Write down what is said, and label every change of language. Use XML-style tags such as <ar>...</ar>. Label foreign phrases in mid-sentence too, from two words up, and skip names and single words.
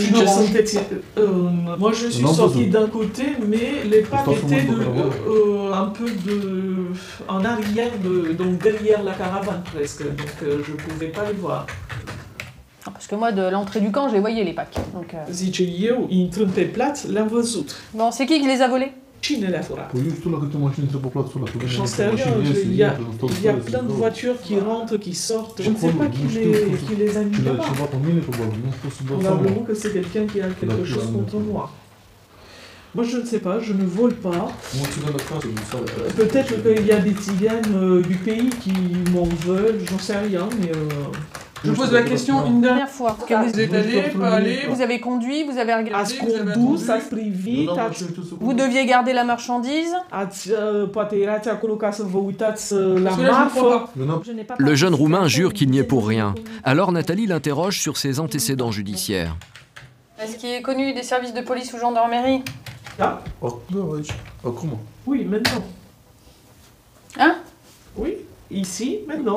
<fr>Moi je suis sorti d'un côté, mais les packs étaient un peu en arrière, donc derrière la caravane presque, donc je ne pouvais pas les voir. Parce que moi, de l'entrée du camp, je les voyais les packs. Donc,</fr> <ro>Zice eu, intrând pe plat, le-am văzut.</ro> <fr>Bon, c'est qui les a volés?</fr> <ro>Cine le-a furat?</ro> <fr>J'en sais rien, il y a plein de voitures qui rentrent, qui sortent. Je ne sais pas qui les a mis là-bas. Probablement que c'est quelqu'un qui a quelque chose contre moi. Moi je ne sais pas, je ne vole pas. Peut-être qu'il y a des tziganes du pays qui m'en veulent, j'en sais rien, mais... Je pose la question une dernière fois. Vous êtes allé, pas allé? Vous avez conduit, vous avez regardé.</fr> <ro>Ați condus, ați privit,</ro> <fr>Vous deviez garder la marchandise.</fr> <ro>Poate erați acolo ca să vă uitați la marfă.</ro> <fr>Le jeune Roumain jure qu'il n'y est pour rien. Alors Nathalie l'interroge sur ses antécédents judiciaires. Est-ce qu'il est connu des services de police ou gendarmerie? Oui, maintenant. Hein? Oui, Ici, maintenant.</fr>